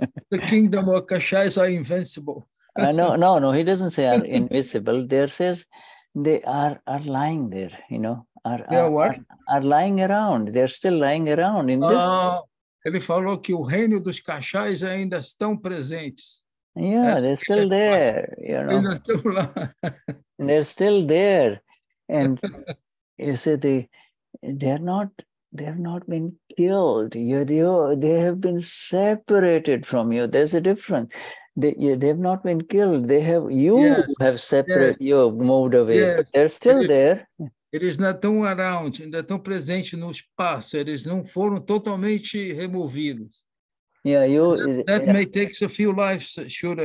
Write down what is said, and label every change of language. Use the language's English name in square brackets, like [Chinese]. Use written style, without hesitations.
[English] The kingdom of kashayas are invincible. No, he doesn't say are invisible. There says they are lying there, you know, are lying around. They're still lying around in this. [Portuguese] Ele falou que o reino dos kashayas ainda estão presentes. [English] Yeah, they're still there, you know. [Portuguese] Ainda estão lá. [English] They're still there. And you see, they have not been killed. They have been separated from you. There's a difference. They have not been killed. Have separated, you have moved away. But they're still there. [Portuguese] Eles não estão around, ainda estão presentes no espaço. Eles não foram totalmente removidos. [English] That may take a few lives, Shuddha.